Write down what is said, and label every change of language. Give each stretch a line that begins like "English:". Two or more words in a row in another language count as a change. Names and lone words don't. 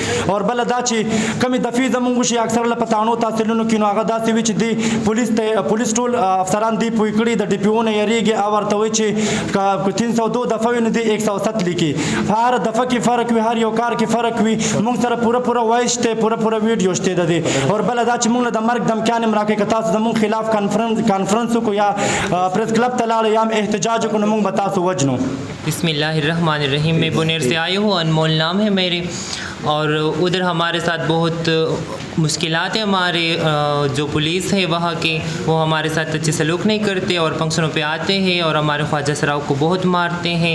Pashto: او بله دا چې کمې دفعې زمونږ وشي اکثر له په تاڼو تحصیلونو کې, نو هغه داسې وي چې دی پولیس ټول افسران دی پوه کړي, د ډي پي او نه یېرېږي, او ورته وایي چې 302 دفعه وي نو دی 107 لیکي. هر دفعه کې فرق وي, هر یو کار کې فرق وي. مونږ سره پوره وایس شته, پوره ویډیو شته د دې. اور بله دا چې مونږ له د مرګ دمکیان هم راکوي, که تاسو زمونږ خلاف کانفرنس وکړو یا پریس کلب ته لاړو یا هم احتجاج وکړو, نو مونږ به تاسو وجنو.
Arabic: بسم اللہ الرحمن الرحیم.
Urdu: میں بنیر سے آئی ہوں, انمول نام ہے میرے, اور ادھر ہمارے ساتھ بہت مشکلات ہیں. ہمارے جو پولیس ہے وہاں کے, وہ ہمارے ساتھ اچھے سلوک نہیں کرتے اور فنکشنوں پہ آتے ہیں اور ہمارے خواجہ سراؤ کو بہت مارتے ہیں.